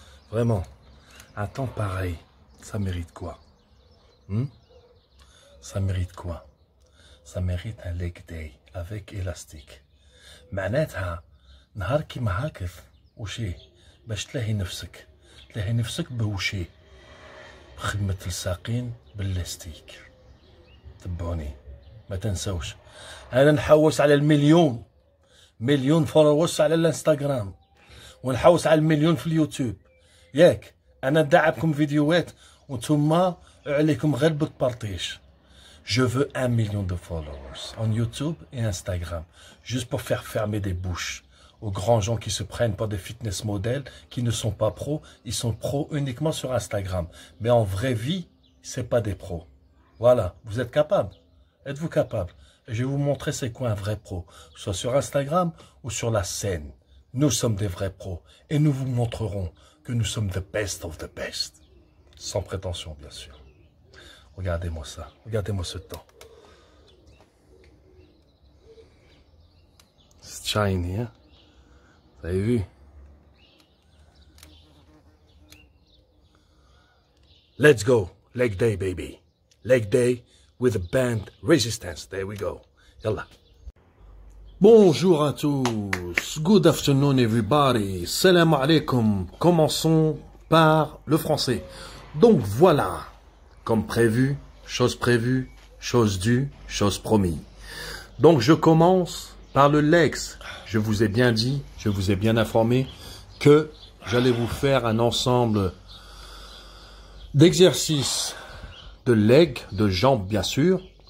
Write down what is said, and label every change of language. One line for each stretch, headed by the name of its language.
French: Vraiment, un temps pareil, ça mérite quoi? Ça mérite quoi? Ça mérite un leg day avec élastique.
Arabic: معناتها نهار كيما هاكف وشي باش تلاهي نفسك بوشي بخدمة الساقين باللاستيك. تبعوني ما تنسوش انا نحوس على مليون فولورز على الانستغرام ونحوس على المليون في اليوتيوب ياك. انا ندعبكم فيديوهات وانتوما عليكم غير بالبارطيج.
French: Je veux 1 million de followers en YouTube et Instagram, juste pour faire fermer des bouches aux grands gens qui se prennent pour des fitness modèles, qui ne sont pas pros. Ils sont pros uniquement sur Instagram. Mais en vraie vie, c'est pas des pros. Voilà, vous êtes capables? Êtes-vous capable? Je vais vous montrer c'est quoi un vrai pro, soit sur Instagram ou sur la scène. Nous sommes des vrais pros et nous vous montrerons que nous sommes
English: the best of the best.
French: Sans prétention, bien sûr. Regardez-moi ça, regardez-moi ce temps. C'est shiny, hein? Vous avez vu?
English: Let's go, leg day, baby. Leg day with a band resistance. There we go. Yallah.
French: Bonjour à tous.
English: Good afternoon, everybody.
Arabic: Salam alaikum.
French: Commençons par le français. Donc voilà. Comme prévu, chose due, chose promise. Donc je commence par le legs. Je vous ai bien dit, je vous ai bien informé que j'allais vous faire un ensemble d'exercices de legs, de jambes bien sûr.